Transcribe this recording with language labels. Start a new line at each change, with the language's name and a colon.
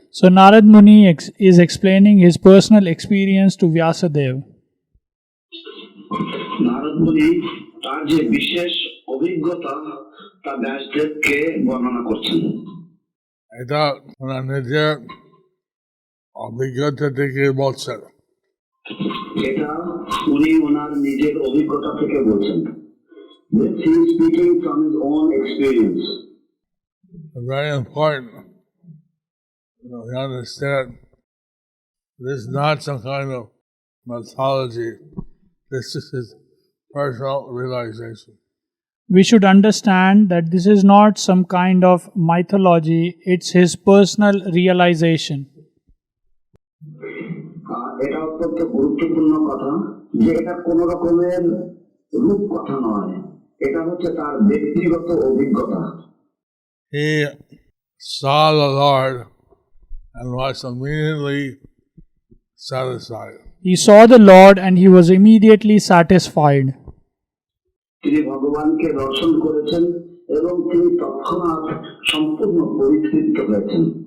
English: So Narad Muni is explaining his personal experience to Vyasadeva.
Bangla: Narad মুনি তার যে বিশেষ অভিজ্ঞতা তা ব্যাসদেবকে বর্ণনা করছেন। এটা ওনার নিজের অভিজ্ঞতা থেকে বলছেন। এটা উনি ওনার নিজের অভিজ্ঞতা থেকে বলছেন।
English: This he is speaking from his own experience. Very important. We understand this is not some kind of mythology. This is his personal realization. We should understand that this is not some kind of mythology, it's his personal realization.
Bangla: এটা অত্যন্ত গুরুত্বপূর্ণ কথা যে এটা কোন রকমের রূপ কথা নয়, এটা হচ্ছে তার ব্যক্তিগত অভিজ্ঞতা।
English: He saw the Lord and was immediately satisfied. He saw the Lord and he was immediately satisfied.
Bangla: তিনি ভগবানকে দর্শন করেছেন এবং তিনি তৎক্ষণাৎ সম্পূর্ণ পরিতৃপ্ত হয়েছেন।